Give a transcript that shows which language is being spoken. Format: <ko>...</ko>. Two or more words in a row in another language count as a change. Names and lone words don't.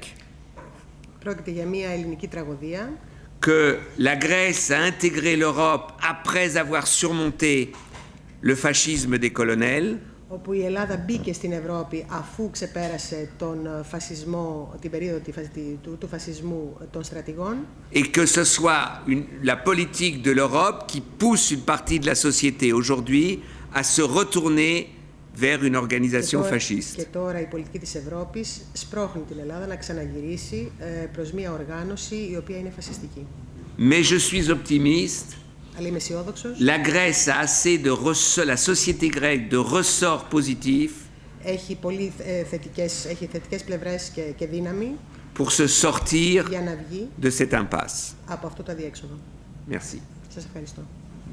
<el>Πρόκειται για μια ελληνική τραγωδία.</el> <fr>Que la Grèce a intégré l'Europe après avoir surmonté le fascisme des colonels.</fr> <el>Όπου η Ελλάδα μπήκε στην Ευρώπη αφού ξεπέρασε τον φασισμό, την περίοδο του φασισμού των στρατηγών.</el> <fr>Et que ce soit la politique de l'Europe qui pousse une partie de la société aujourd'hui à se retourner vers une organisation fasciste.</fr> <el>Και τώρα η πολιτική της Ευρώπης σπρώχνει την Ελλάδα να ξαναγυρίσει προς μια οργάνωση η οποία είναι φασιστική.</el> <fr>Mais je suis optimiste. La Grèce a assez de la société grecque de ressorts positifs</fr> <el>έχει θετικές πλευρές και δύναμη</el> <fr>pour se sortir</fr> <el>για να βγει</el> <fr>de cette impasse.</fr> <el>Από αυτό το αδιέξοδο.</el> <fr>Merci.</fr> <el>Σας ευχαριστώ.</el>